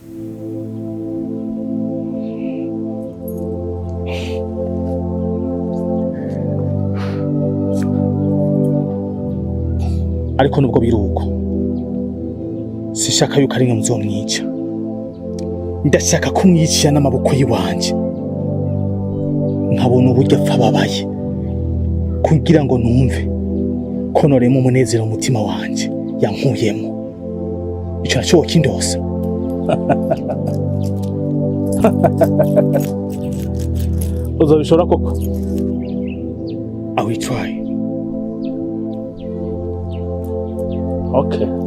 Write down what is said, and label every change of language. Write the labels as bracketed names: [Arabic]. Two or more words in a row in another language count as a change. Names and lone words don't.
[Rundi] Ariko nubwo biruko sishaka yuko ari nka muzomwica, ndashaka kumwicisha n'amaboko yiwanje, nkabona uburyo apfa babaye, kugira ngo numve ko noremo umunezero umutima wanje yankuyemo. Ico naco kindosa. Uzabishora koko? [English] I will try. Okay.